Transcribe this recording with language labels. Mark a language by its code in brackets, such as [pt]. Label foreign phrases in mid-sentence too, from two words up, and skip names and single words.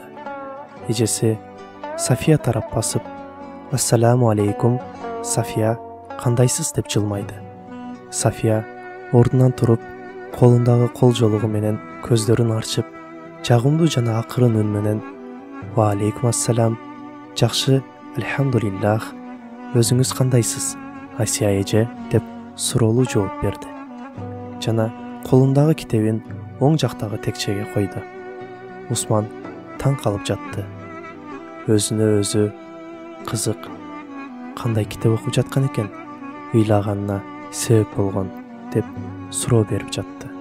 [ky] Эжеси Сафия тарап басып [ar] «السلام عليكم, [ky] Сафия, кандайсыз?» деп жылмайды. Сафия ордунан туруп, колундагы кол жолугу менен көздөрүн арчып, жагымдуу жана акырын үн менен [ar] «وعليكم السلام, [ky] жакшы, альхамдулиллах, өзүңүз кандайсыз, Асия эже?» деп суроолуу жооп берди. Жана колундагы китебин оң жактагы текчеге койду. Усман таң калып жатты. Өзүнө өзү кызык, кандай китеп окуп жаткан экен, ыйлаганына себеп болгон деп суроо берип жатты.